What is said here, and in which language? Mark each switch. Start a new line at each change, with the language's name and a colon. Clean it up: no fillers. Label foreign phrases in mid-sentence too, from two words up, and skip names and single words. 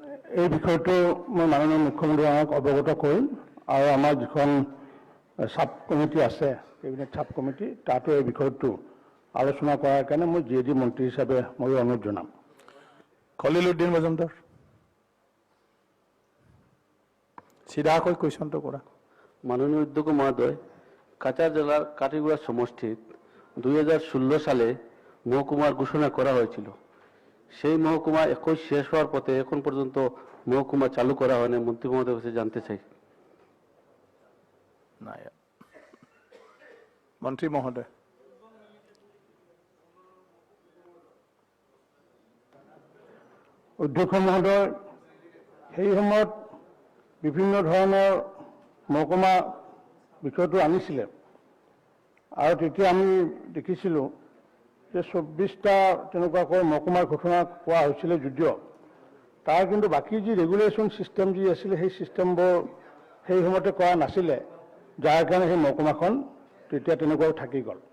Assamese: এই বিষয়টো মই মাননীয় মুখ্যমন্ত্ৰী আমাক অৱগত কৰিম আৰু আমাৰ যিখন
English: sub committee
Assamese: আছে
English: cabinet sub committee
Assamese: তাতো এই বিষয়টো আলোচনা কৰাৰ কাৰণে মই জিএডি মন্ত্ৰী হিচাপে মই অনুৰোধ জনাম। খলিলুদ্দিন মজুমদাৰ, চিধাকৈ কুৱেশ্যনটো কৰা।
Bangla: মাননীয় অধ্যক্ষ মহোদয়, কাছাড় জেলার কাটিগুড়া সমষ্টিত 2016 সালে মহকুমার ঘোষণা করা হয়েছিল। সেই মহকুমা 21 শেষ হওয়ার পথে এখন পর্যন্ত মহকুমা চালু করা হয়নি। মন্ত্রী মহোদয়ের কাছে জানতে চাই।
Assamese: নাই, মন্ত্ৰী মহোদয়। অধ্যক্ষ মহোদয়, সেই সময়ত বিভিন্ন ধৰণৰ মহকুমা বিষয়টো আনিছিলে আৰু তেতিয়া আমি দেখিছিলোঁ যে 24টা তেনেকুৱাকৈ মহকুমাৰ ঘোষণা কৰা হৈছিলে যদিও তাৰ কিন্তু বাকী যি
English: regulation system
Assamese: যি আছিলে সেই ছিষ্টেমবোৰ সেই সময়তে কৰা নাছিলে, যাৰ কাৰণে সেই মহকুমাখন তেতিয়া তেনেকুৱাও থাকি গ'ল।